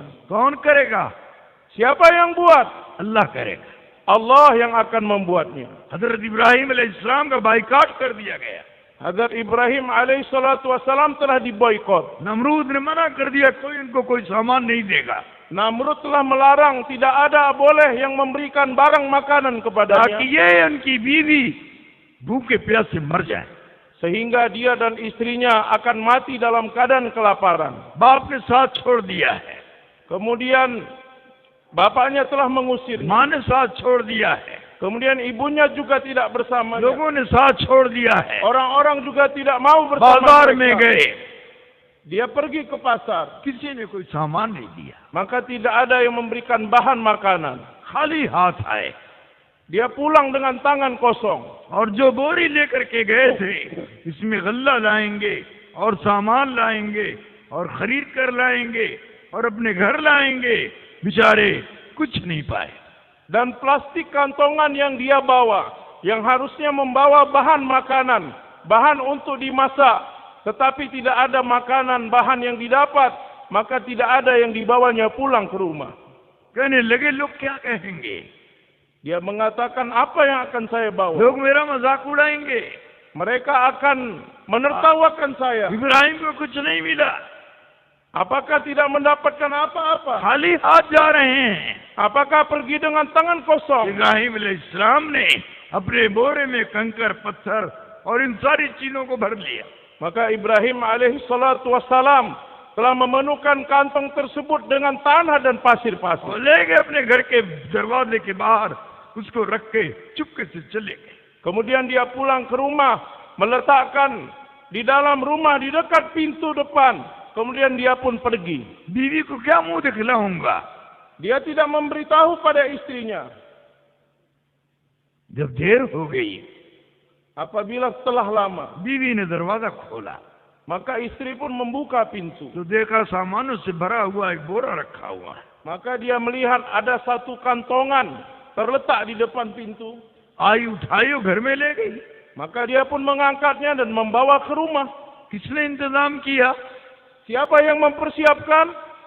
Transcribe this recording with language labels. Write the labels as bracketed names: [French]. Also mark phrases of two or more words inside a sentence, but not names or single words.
[Hindi] कौन करेगा? [Indonesian] Siapa yang buat? [Hindi] अल्लाह करेगा। [Indonesian] Allah yang akan membuatnya. [Hindi] हजरत इब्राहिम अलैहिस्सलाम का बाइकाट कर दिया गया। [Indonesian] Hazrat Ibrahim alaihissalam telah diboikot. [Hindi] नमरूद ने मना कर दिया, कोई इनको कोई सामान नहीं देगा, [Indonesian] Namrud telah melarang, tidak ada boleh yang memberikan barang makanan kepadanya, [Hindi] ताकि ये उनकी बीवी भूखे प्यासे मर जाए। [Indonesian] sehingga dia dan istrinya akan mati dalam keadaan kelaparan. [Hindi] बाप ने साथ छोड़ दिया है, [Indonesian] Kemudian bapaknya telah mengusir. [Hindi] माँ ने साथ छोड़ दिया है, [Indonesian] Kemudian ibunya juga tidak bersamanya. [Hindi] लोगों ने साथ छोड़ दिया है, [Indonesian] Orang-orang juga tidak mau bersama [Hindi] बाजार में [Indonesian] mereka. [Hindi] गए, [Indonesian] Dia pergi ke pasar, [Hindi] किसी ने कोई सामान नहीं दिया, [Indonesian] maka tidak ada yang memberikan bahan makanan. [Hindi] खाली हाथ आए। [Indonesian] Dia pulang dengan tangan kosong. [Hindi] और जो बोरी लेकर के गए थे, इसमें गल्ला लाएंगे और सामान लाएंगे और खरीद कर लाएंगे और अपने घर लाएंगे, बेचारे कुछ नहीं पाए। [Indonesian] Dan plastik kantongan yang dia bawa, yang harusnya membawa bahan makanan, bahan untuk dimasak, tetapi tidak ada makanan, bahan yang didapat, maka tidak ada yang dibawanya pulang ke rumah. [Hindi] कहने लगे लोग क्या कहेंगे, [Indonesian] Dia mengatakan, apa yang akan saya bawa? [Hindi] लोग मेरा मजाक उड़ाएंगे, [Indonesian] Mereka akan menertawakan saya. [Hindi] इब्राहिम को कुछ नहीं मिला, [Indonesian] Apakah tidak mendapatkan apa-apa? [Hindi] खाली हाथ जा रहे हैं। [Indonesian] Apakah pergi dengan tangan kosong? [Hindi] इब्राहिम अलैहिस्सलाम ने अपने बोरे में कंकर पत्थर और इन सारी चीजों को भर लिया। [Indonesian] Maka Ibrahim alaihissalam telah memenuhkan kantong tersebut dengan tanah dan pasir-pasir. [Hindi] वो ले गए अपने घर के दरवाजे के बाहर, उसको रख के चुपके से चले गए। [Indonesian] Kemudian dia pulang ke rumah, meletakkan di dalam rumah di dekat pintu depan. Kemudian dia pun pergi. [Hindi] बीवी को क्या मुंह दिखलाऊंगा? [Indonesian] Dia tidak memberitahu pada istrinya. [Hindi] जब देर हो गई, [Indonesian] Apabila setelah lama, [Hindi] बीवी ने दरवाजा खोला [Indonesian] maka istri pun membuka pintu. [Hindi] तो देखा सामानों से भरा हुआ एक बोरा रखा हुआ है। [Indonesian] Maka dia melihat ada satu kantongan terletak di depan pintu. [Hindi] आई उठाई और घर में ले गई। [Indonesian] Maka dia pun mengangkatnya dan membawa ke rumah. [Hindi] किसने इंतजाम किया? [Indonesian] Siapa yang mempersiapkan?